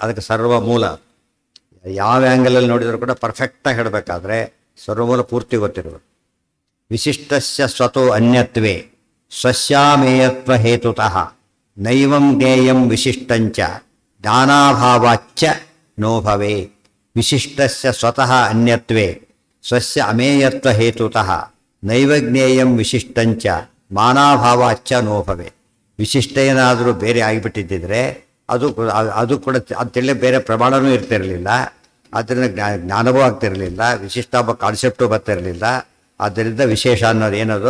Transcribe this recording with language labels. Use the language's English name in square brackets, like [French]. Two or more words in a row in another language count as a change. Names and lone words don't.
[Kannada] ಅದಕ್ಕೆ ಸರ್ವ ಮೂಲ ಯಾವ ಆ್ಯಂಗಲಲ್ಲಿ ನೋಡಿದರೂ ಕೂಡ ಪರ್ಫೆಕ್ಟಾಗಿ ಹೇಳಬೇಕಾದ್ರೆ ಸರ್ವಮೂಲ ಪೂರ್ತಿ ಗೊತ್ತಿರಬೇಕು. [Sanskrit] ವಿಶಿಷ್ಟಸ್ಯ ಸ್ವತೋ ಅನ್ಯತ್ವೇ ಸ್ವಸ್ಯಾಮೇಯತ್ವ ಹೇತುತಃ ನೈವಂ ಜ್ಞೇಯಂ ವಿಶಿಷ್ಟಂಚ ಜ್ಞಾನಾಭಾವಾಚ್ಚ ನೋಭವೇ. ವಿಶಿಷ್ಟಸ್ಯ ಸ್ವತಃ ಅನ್ಯತ್ವೇ ಸ್ವಸ್ಯ ಅಮೇಯತ್ವ ಹೇತುತಃ ನೈವ ಜ್ಞೇಯಂ ವಿಶಿಷ್ಟಂಚ ಮಾನಾಭಾವಾಚ್ಚ ನೋಭವೇ. [Kannada] ವಿಶಿಷ್ಟ ಏನಾದರೂ ಬೇರೆ ಆಗಿಬಿಟ್ಟಿದ್ದರೆ ಅದು ಕೂಡ ಅಂತೇಳಿ ಬೇರೆ ಪ್ರಮಾಣವೂ ಇರ್ತಿರಲಿಲ್ಲ. ಆದ್ದರಿಂದ ಜ್ಞಾನವೂ ಆಗ್ತಿರಲಿಲ್ಲ, ವಿಶಿಷ್ಟ ಒಬ್ಬ ಕಾನ್ಸೆಪ್ಟು ಬರ್ತಿರಲಿಲ್ಲ. ಆದ್ದರಿಂದ ವಿಶೇಷ ಅನ್ನೋದು ಏನದು?